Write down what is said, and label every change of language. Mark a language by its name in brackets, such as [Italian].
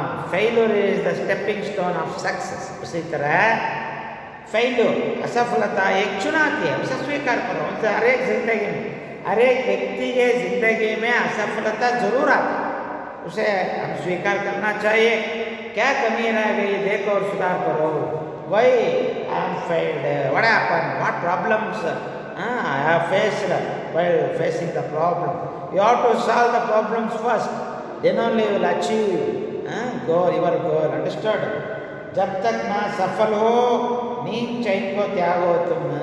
[English] Failure is the stepping stone of success. [Hindi] उसी तरह failure, असफलता एक चुनौती है, उसे स्वीकार करो। उसे हर एक जिंदगी में, हर एक व्यक्ति के जिंदगी में असफलता जरूर आती है, उसे हम स्वीकार करना चाहिए। क्या कमी रह गई देखो और सुधार करो। [English] Why I am failed? What happened? What problems I have faced while facing the problem? You have to solve the problems first. Then only you will achieve your goal. Understood? [Hindi] जब तक ना सफल हो नींद चैन को त्यागो तुम।